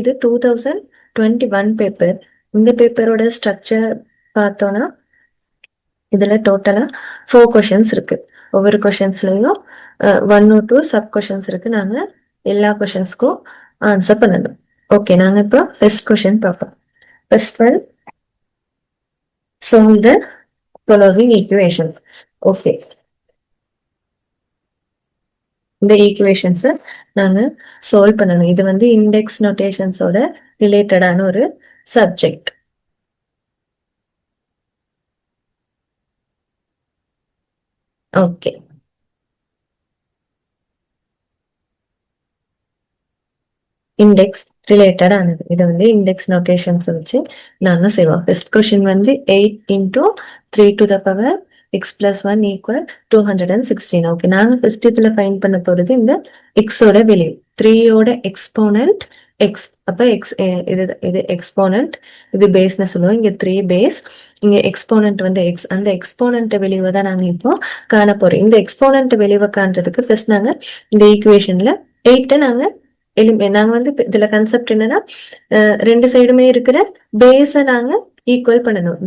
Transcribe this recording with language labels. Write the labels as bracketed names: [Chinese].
[Tamil] இது 2021 பேப்பர். இந்த பேப்பரோட ஸ்ட்ரக்சர் பார்த்தோம்னா இதுல டோட்டலா 4 கொஷின்ஸ் இருக்கு. ஒவ்வொரு கொஷின்ஸ்லயும் 1 or 2 சப் கொஷின்ஸ் இருக்கு. நாங்க எல்லா கொஷின்ஸ்க்கும் ஆன்சர் பண்ணணும். ஓகே, நாங்க இப்போ ஃபர்ஸ்ட் கொஷின் பார்ப்போம். [English] First one, solve the following equation. [Tamil] Okay, இந்த ஈக்குவேஷன்ஸை நாங்க சால்வ் பண்ணணும். இது வந்து இண்டெக்ஸ் நோட்டேஷன்ஸோட ரிலேட்டடான ஒரு சப்ஜெக்ட். ஓகே, இண்டெக்ஸ் ரிலேட்டட் ஆனது. இது வந்து இண்டெக்ஸ் நோட்டேஷன்ஸ் வச்சு நாங்க செய்வோம். [English] First question வந்து 8 into 3 to the power x plus 1 equal 216. [Tamil] Okay, நாங்க ஃபர்ஸ்ட் இதுல ஃபைண்ட் பண்ண போறது இந்த எக்ஸோட வேல்யூ. 3யோட exponent X. அப்ப எக்ஸ் இது எக்ஸ்போனன்ட், இது பேஸ்னு சொல்லுவோம். இங்க 3 பேஸ், இங்க எக்ஸ்போனன்ட் வந்து எக்ஸ். அந்த எக்ஸ்போனன்ட் வெளிவை தான் நாங்க இப்போ காண போறோம். இந்த எக்ஸ்போனன்ட் வெளிவை காண்றதுக்கு ஃபர்ஸ்ட் நாங்க இந்த ஈக்குவேஷன்ல 8 நாங்க நாங்க வந்து இதுல கன்செப்ட் என்னன்னா, ரெண்டு சைடுமே இருக்கிற பேஸ நாங்க ஈக்குவல் பண்ணணும்.